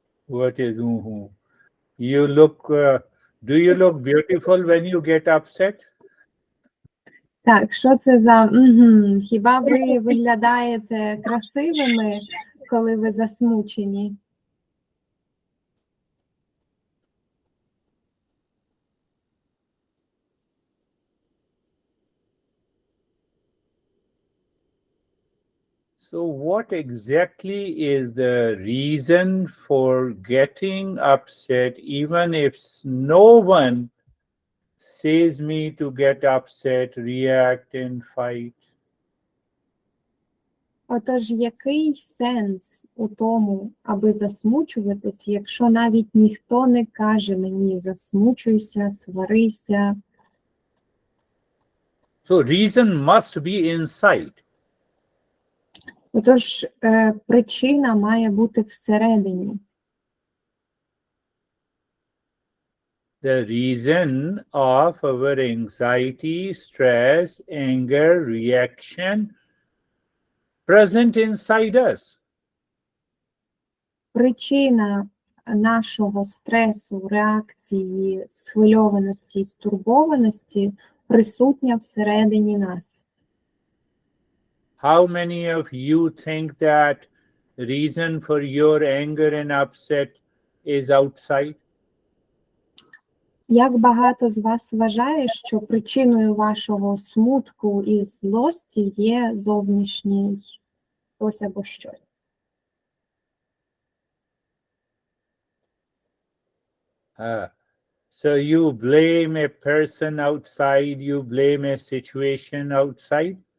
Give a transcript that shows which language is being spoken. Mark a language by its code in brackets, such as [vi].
[en] What is You look, do you look beautiful when you get upset? [uk] Так, що це за Хіба ви виглядаєте красивими, коли ви засмучені? [en] So what exactly is the reason for getting upset, even if no one says me to get upset, react and fight? [uk] Отож, який сенс у тому, аби засмучуватись, якщо навіть ніхто не каже мені засмучуйся, сварися? [en] So reason must be inside. [uk] Отож, причина має бути всередині. [en] The reason of our anxiety, stress, anger, reaction present inside us. [uk] Причина нашого стресу, реакції, схвильованості, стурбованості присутня всередині нас. [en] How many of you think that reason for your anger and upset is outside? [uk] Як багато з вас вважає, що причиною вашого смутку і злості є зовнішній хтось або щось? [en] So you blame a person outside, you blame a situation outside?